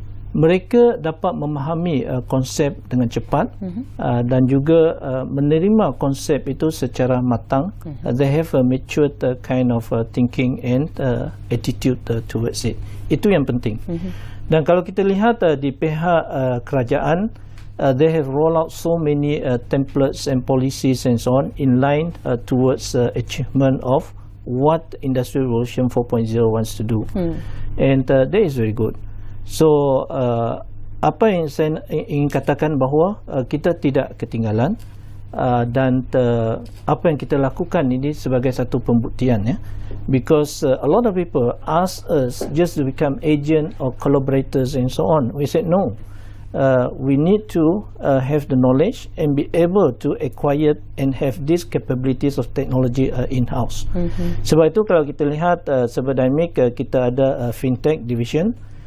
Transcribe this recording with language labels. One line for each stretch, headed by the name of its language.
Malay: mereka dapat memahami konsep dengan cepat dan juga menerima konsep itu secara matang.
English: They have a matured kind of thinking and attitude towards it.
Malay: Itu yang penting. Dan kalau kita lihat di pihak kerajaan,
English: they have rolled out so many templates and policies and so on in line towards achievement of what Industrial Revolution 4.0 wants to do. And that is very good.
Malay: So apa yang saya ingin katakan bahawa kita tidak ketinggalan dan apa yang kita lakukan ini sebagai satu pembuktian, ya.
English: Because a lot of people ask us just to become agent or collaborators and so on. We said no. We need to have the knowledge and be able to acquire and have these capabilities of technology in-house.
Malay: Sebab itu kalau kita lihat Cyberdynamic, kita ada fintech division.